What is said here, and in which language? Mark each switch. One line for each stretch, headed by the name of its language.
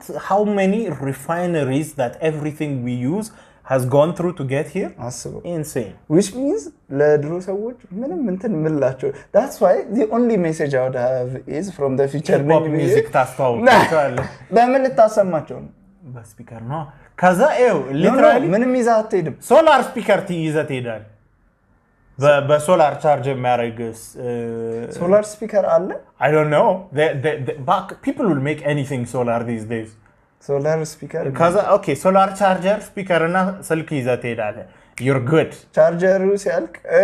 English: how many refineries that everything we use has gone through to get here
Amharic: አስበው
English: insane which means
Amharic: ለድሮ ሰዎች ምንም እንትን ምላቸው
English: that's why the only message I would have is from the future
Amharic: music ታስተዋውቃለህ በምን ልታሰማቸው ነው በስፒከር ነው ከዛ literally ምንም ይዘህ አትሄድም ሶላር ስፒከር ይዘህ ትሄዳለህ በሶላር ቻርጅ የሚያደርግስ ሶላር ስፒከር አለ
English: I don't know people will make anything solar these days solar speaker kaza okay solar charger speaker na
Amharic: ስልክ ይዘህ ትሄዳለህ
English: you're good
Amharic: charger ሲያልቅ